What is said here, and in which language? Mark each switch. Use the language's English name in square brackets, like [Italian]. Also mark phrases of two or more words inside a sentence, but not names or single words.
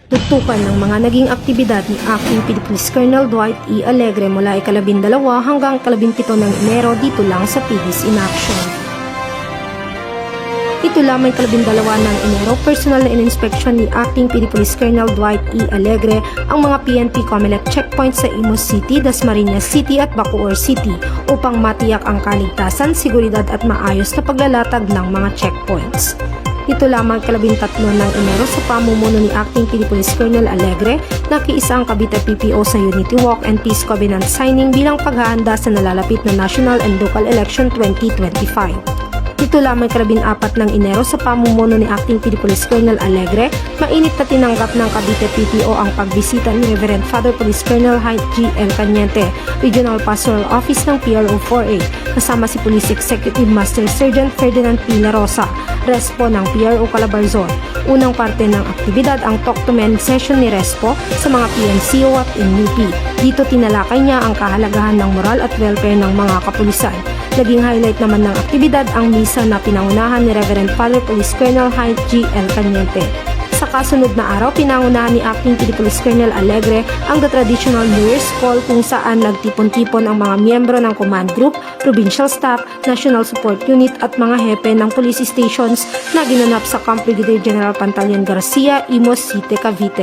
[Filipino] tutukan ng mga naging aktibidad ni Acting PD Police Colonel Dwight E. Alegre mula ika-12 hanggang ika-17 ng Enero dito lang sa PD's in Action. Ito lamang ika-12 ng Enero, personal na in-inspection ni Acting PD Police Colonel Dwight E. Alegre ang mga PNP COMELEC checkpoints sa Imus City, Dasmariñas City at Bacoor City upang matiyak ang kaligtasan, seguridad at maayos na paglalatag ng mga checkpoints. Ito lamang ika-13 ng Enero sa pamumuno ni Acting PD Police Colonel Alegre, nakiisa ang Cavite PPO sa Unity Walk and Peace Covenant signing bilang paghahanda sa nalalapit na National and Local Election 2025. Ito lamang ika-14 ng Enero sa pamumuno ni Acting PD Police Colonel Alegre, mainit na tinanggap ng Cavite PPO ang pagbisita ni Reverend Father Police Colonel Hyde G. L. Cañete, Regional Pastoral Office ng PRO 4A, kasama si Police Executive Master Sergeant Ferdinand P. La Rosa, Respo ng PRO Calabarzon. Unang parte ng aktibidad ang Talk to Men session ni Respo sa mga PNCO at NUP. Dito tinalakay niya ang kahalagahan ng moral at welfare ng mga kapulisan. Naging highlight naman ng aktibidad ang misa na pinangunahan ni Reverend Father Police Colonel Hyde G. L. Cañete. Sa kasunod na araw, pinangunahan ni Acting PD Police Colonel Alegre ang The Traditional New Year's Call kung saan nagtipon-tipon ang mga miyembro ng [English] command group, provincial staff, national support unit [Filipino] at mga hepe ng police stations na ginanap sa Camp Brigadier General Pantaleon Garcia, Imus City, Cavite.